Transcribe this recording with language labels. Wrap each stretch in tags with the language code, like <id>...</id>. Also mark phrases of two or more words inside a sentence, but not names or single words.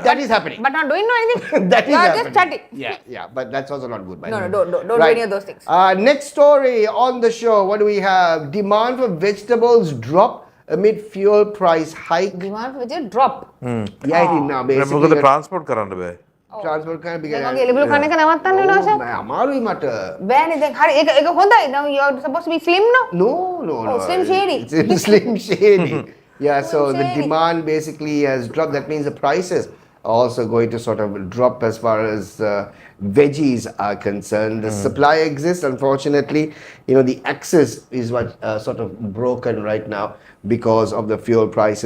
<en>That is happening. But not doing anything. That is You are happening. just chatting. Yeah, but that's also not good. By No, the no, way. don't do any of those things. Next story on the show. What do we have? Demand for vegetables drop amid fuel price hike. Demand for veggie drop. Yeah, it is now basically.</en> <si>මොකද transport කරන්න බෑ.</si> <en>Transport kind of</en> <si>දැන් වගේ එළිබුළු කන එක නවත්තන්න වෙනවා සර්. අමාරුයි මට. බෑනේ දැන් හරි ඒක හොඳයි.</si> <en>Now you are supposed to be slim no? No. Oh, Slim Shady. It's Slim Shady. Yeah, so the Shady. demand basically has dropped. That means the prices are also going to sort of drop as far as veggies are concerned. The supply exists, unfortunately. The access is what sort of broken right now because of the fuel prices.</en>